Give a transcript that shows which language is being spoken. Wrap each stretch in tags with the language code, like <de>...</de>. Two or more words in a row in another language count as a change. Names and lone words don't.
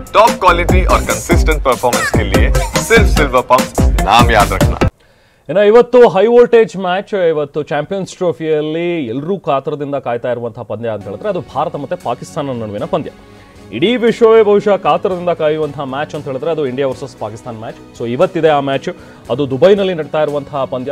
<en>top quality</en> <hi>और</hi> <en>consistent performance</en> <hi>के लिए सिर्फ सिल्वर पंप नाम याद रखना।</hi> <kn>ಇನ್ನು ಇವತ್ತು</kn> <en>high voltage match,</en> <kn>ಇವತ್ತು ಚಾಂಪಿಯನ್ಸ್ ಟ್ರೋಫಿಯಲ್ಲಿ ಎಲ್ಲರೂ ಕಾತರದಿಂದ ಕಾಯ್ತಾ ಇರುವಂತಹ ಪಂದ್ಯ ಅಂತ ಹೇಳಿದ್ರೆ ಅದು ಭಾರತ ಮತ್ತು ಪಾಕಿಸ್ತಾನ ನಡುವಿನ ಪಂದ್ಯ. ಇಡೀ ವಿಶ್ವವೇ ಬಹುಶಃ ಕಾತರದಿಂದ ಕಾಯುವಂತಹ ಮ್ಯಾಚ್ ಅಂತ ಹೇಳಿದ್ರೆ ಅದು</kn> <en>India versus Pakistan match.</en> <kn>ಸೊ ಇವತ್ತಿದೆ ಆ ಮ್ಯಾಚ್, ಅದು ದುಬೈನಲ್ಲಿ ನಡೀತಾ ಇರುವಂತಹ ಪಂದ್ಯ.</kn>